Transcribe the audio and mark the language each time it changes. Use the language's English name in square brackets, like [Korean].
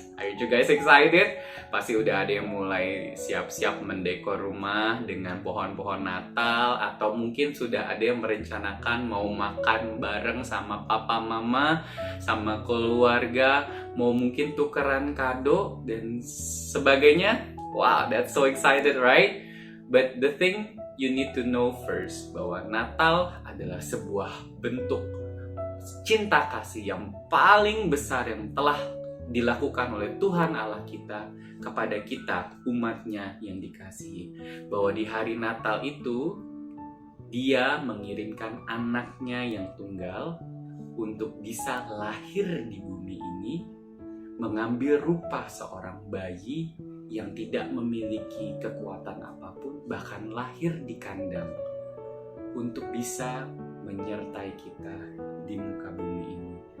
[English] Are you guys excited? [Indonesian] Pasti udah ada yang mulai siap-siap mendekor rumah dengan pohon-pohon Natal, atau mungkin sudah ada yang merencanakan mau makan bareng sama papa mama, sama keluarga, mau mungkin tukeran kado dan sebagainya. [English] Wow, that's so excited, right? But the thing you need to know first, [Indonesian] bahwa Natal adalah sebuah bentuk cinta kasih yang paling besar yang telah dilakukan oleh Tuhan Allah kita kepada kita, umatnya yang dikasihi. Bahwa di hari Natal itu Dia mengirimkan anaknya yang tunggal untuk bisa lahir di bumi ini, mengambil rupa seorang bayi yang tidak memiliki kekuatan apapun, bahkan lahir di kandang untuk bisa menyertai kita di muka bumi ini.